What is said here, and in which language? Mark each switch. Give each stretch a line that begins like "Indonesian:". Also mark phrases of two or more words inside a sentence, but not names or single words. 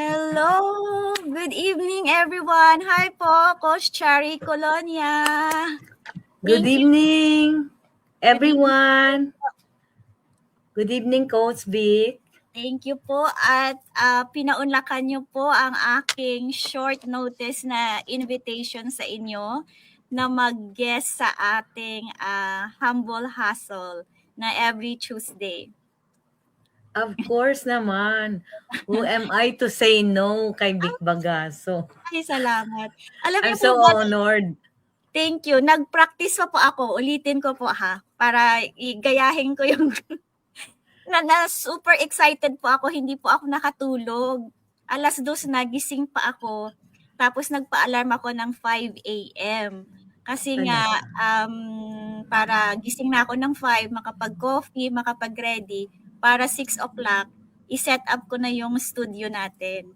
English: Hello! Good evening, everyone.
Filipino: Hi po, Coach Cherry Colonia.
English: Good Thank you. evening, everyone. Good evening, Coach Vic.
Filipino: Thank you po at pinaunlakan niyo po ang aking
English: short notice
Filipino: na invitation sa inyo na mag-guest sa ating Humble Hustle na
English: every Tuesday. Of course naman. Who am I to say no kay Vic Bagaso?
Filipino: Ay, salamat. Alam
English: I'm
Filipino: niyo po
English: so
Filipino: ba,
English: honored. thank you.
Filipino: Nag-practice pa po ako. Ulitin ko po para igayahin ko yung na super excited po ako, hindi po ako nakatulog. 2:00 nagising pa ako, tapos nagpa-alarm ako ng 5 AM. Kasi nga, para gising na ako ng 5, makapag-coffee, makapag-ready, para 6:00, i-set up ko na yung studio natin.